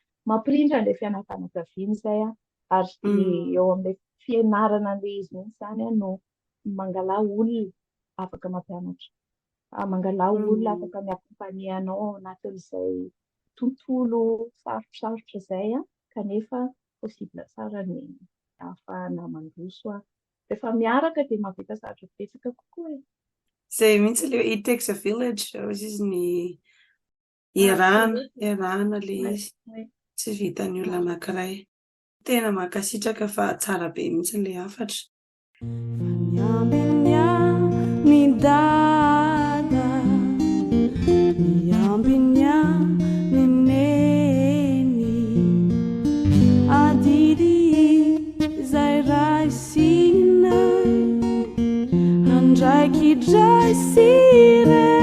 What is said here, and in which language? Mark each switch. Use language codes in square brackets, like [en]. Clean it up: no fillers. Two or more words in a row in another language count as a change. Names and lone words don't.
[mg] mampirindra ilay fianakaviana izay ary eo amin'ilay fianarana an'ilay izy mihitsy zany no mangalà olona afaka mampianatra mangalà olona afaka miakompanianao ao anatin'izay tontolo sarotrasarotra izay kanefa possible tsara ny ahafahana mandroso rehefa miaraka dia mahavita zavatra betsaka kokoa izay mihitsy ilay [en] it takes a village [mg] ozy izy ny iarahana ilay izy tsy vitan'ny olona anankiray tena mankasitraka fa tsara be mihitsy ilay hafatra ny dada miambinya ny neny adidy izay raisinay andraiky draisire